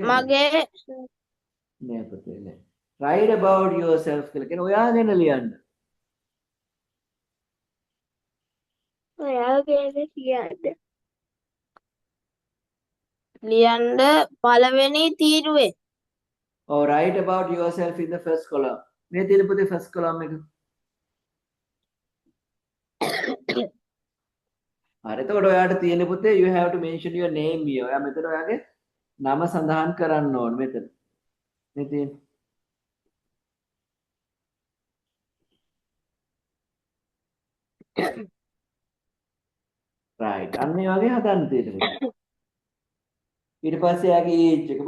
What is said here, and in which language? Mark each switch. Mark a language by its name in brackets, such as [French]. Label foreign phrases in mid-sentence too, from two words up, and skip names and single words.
[Sinhala] මගේ නෑ පුතේ නෑ. [English] Write about yourself [Sinhala] කියලා කියන ඔයා ගැන ලියන්න. ලියන්න පළවෙනි තීරුවේ [English] Or write about yourself in the first column. [Sinhala] මේ තියෙන පුතේ [English] first column [Sinhala] එක. හරි එතකොට ඔයාට තියෙන පුතේ [English] you have to mention your name here. [Sinhala] ඔයා මෙතන ඔයාගේ නම සඳහන් කරන්න ඕන මෙතන. මේ තියෙන. right. අන්න ඒ වගේ හදන්න තියෙනවා. ඊට පස්සේ එයාගේ age එක.